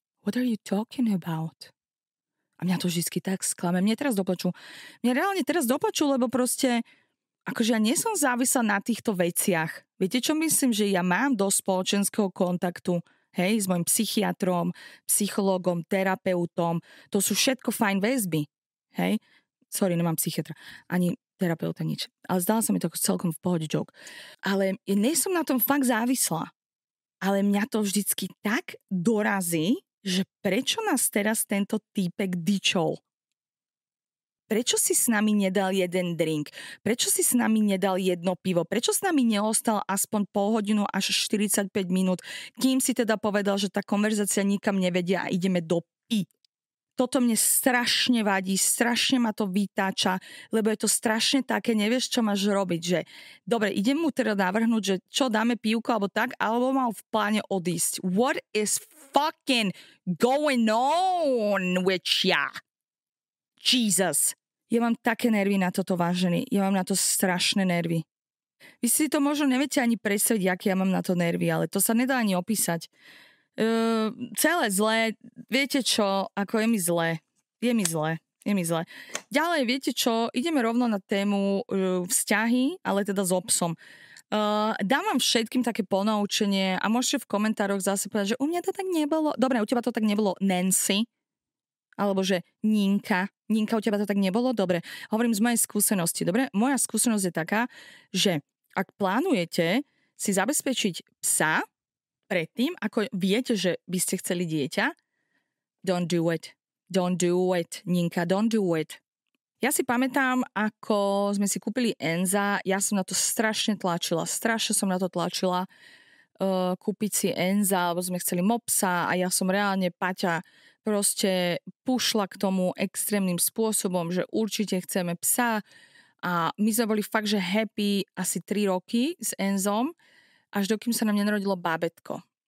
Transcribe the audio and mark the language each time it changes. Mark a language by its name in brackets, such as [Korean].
[English] What are you talking about? [Slovak] A mňa to vždycky tak sklame. Mne reálne teraz doplačú, lebo proste akože ja nie som závislá na týchto veciach. Viete, čo myslím? Že ja mám dosť spoločenského kontaktu. Hej, s mojim psychiatrom, psychológom, terapeutom. To sú všetko fajn väzby. Hej. Sorry, nemám psychiatra, ani terapeuta, nič. Ale zdala sa mi to celkom v pohode joke. Ale ja nie som na tom fakt závislá. Ale mňa to vždycky tak dorazí, že prečo nás teraz tento týpek dičol? Prečo si s nami nedal jeden drink? Prečo si s nami nedal jedno pivo? Prečo s nami neostal aspoň pol hodinu až 45 minút, kým si teda povedal, že tá konverzácia nikam nevedia a ideme do Toto mne strašne vadí, strašne ma to vytáča, lebo je to strašne také, nevieš, čo máš robiť, že dobre, idem mu teda navrhnúť, že čo, dáme pivko alebo tak, alebo mal v pláne odísť. [English] What is fucking going on with ya? Jesus. [Slovak] Ja mám také nervy na toto, vážený. Ja mám na to strašné nervy. Vy si to možno neviete ani predstaviť, aké ja mám na to nervy, ale to sa nedá ani opísať. Celé zlé, viete čo, ako je mi zlé. Je mi zle. Ďalej, viete čo, ideme rovno na tému vzťahy, ale teda s obsom. Dám vám všetkým také ponaučenie a môžete v komentároch zase povedať, že u mňa to tak nebolo. Dobre, u teba to tak nebolo, Nancy. Alebo že Ninka, u teba to tak nebolo? Dobre, hovorím z mojej skúsenosti. Dobre, moja skúsenosť je taká, že ak plánujete si zabezpečiť psa predtým, ako viete, že by ste chceli dieťa, [English] don't do it. Don't do it, Ninka, don't do it. [Slovak] Ja si pamätám, ako sme si kúpili Enza, ja som na to strašne som na to tlačila kúpiť si Enza, lebo sme chceli mopsa a ja som reálne, Paťa, proste pušla k tomu extrémnym spôsobom, že určite chceme psa a my sme boli fakt, že happy asi 3 roky s Enzom, až dokým sa nám nenarodilo bábätko.